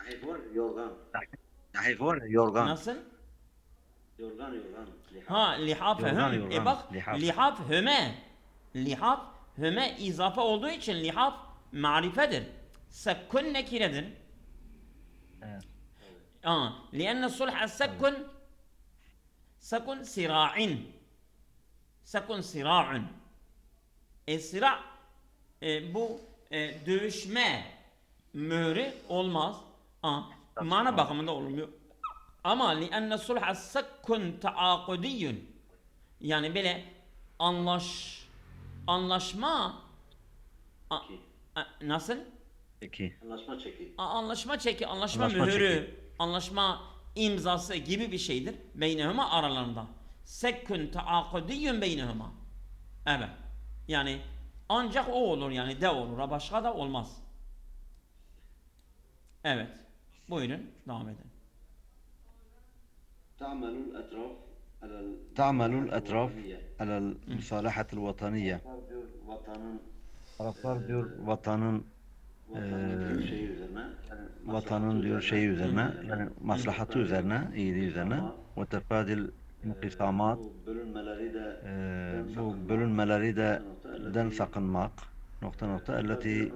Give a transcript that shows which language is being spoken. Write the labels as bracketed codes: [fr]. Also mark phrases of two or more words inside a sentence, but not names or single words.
[tr] Nahif var yorgan. Nahif var ya, yorgan. Nasıl? Yorgan. Lihaf. Ha, lihaf Yorgan, hüm. yorgan, Bak, lihaf. lihaf hüme. Lihaf hüme izafe olduğu için lihaf marifedir. Sekkun nekiredir. Evet. [ar] لأن صلح السكن سكن صراع سكن صراع [tr] sıra bu dövüşme mührü olmaz. Mana bakımında olmuyor. Ama [ar] لأن صلح السكن تعاقدي [tr] yani böyle anlaşma nasıl? Peki. Anlaşma çeki. Anlaşma çeki, anlaşma Anlaşma mührü, çeki. anlaşma imzası gibi bir şeydir beynehuma aralarında. [ar] صك تعاقدي بينهما. [tr] Evet. Yani ancak o olur yani de olur. Başka da olmaz. Evet. Buyurun devam edin. [ar] تعمل تعمل الأطراف الأطراف الوطنية. على المصالحة الوطنية. [tr] Vatanın Taraflar diyor vatanın vatanın şeyi üzerine, yani vatanın diyor şeyi üzerine, yani maslahatı üzerine, iyiliği üzerine ve [ar] تفادي الانقسامات, [tr] bu bölünmeleri de bu bölünmeleri de den sakınmak, nokta nokta elleti